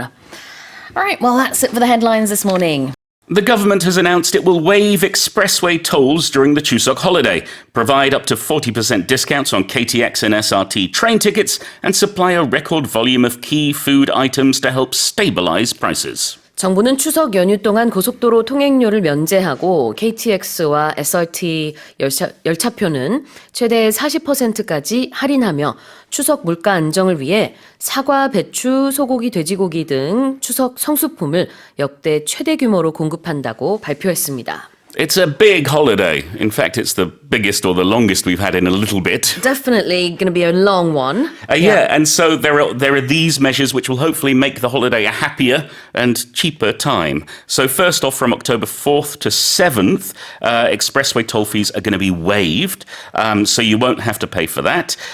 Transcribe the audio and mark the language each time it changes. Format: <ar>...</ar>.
<en>All right, well, that's it for the headlines this morning. The government has announced it will waive expressway tolls during the Chuseok holiday, provide up to 40% discounts on KTX and SRT train tickets, and supply a record volume of key food items to help stabilize prices.</en> <ko>정부는 추석 연휴 동안 고속도로 통행료를 면제하고 KTX와 SRT 열차표는 최대 40%까지 할인하며 추석 물가 안정을 위해 사과, 배추, 소고기, 돼지고기 등 추석 성수품을 역대 최대 규모로 공급한다고 발표했습니다.</ko> <en>It's a big holiday. In fact, it's the biggest or the longest we've had in a little bit. Definitely going to be a long one. Yeah, and so there are these measures which will hopefully make the holiday a happier and cheaper time. So first off, from October 4th to 7th, expressway toll fees are going to be waived, so you won't have to pay for that.</en>